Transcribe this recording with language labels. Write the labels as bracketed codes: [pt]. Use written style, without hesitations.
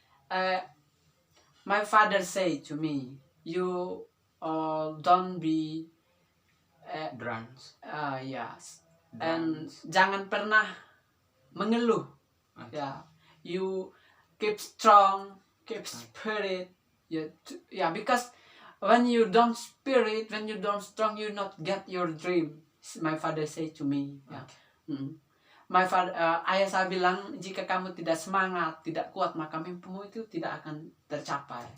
[en] My father say to me, you don't be Drums. Yes. [id] And jangan pernah mengeluh. [en] Okay. Yeah. You keep strong, keep spirit. Because when you don't spirit, when you don't strong, you not get your dream. My father say to me. Yeah. Okay. My father, [id] ayah saya bilang, jika kamu tidak semangat, tidak kuat, maka mimpimu itu tidak akan tercapai.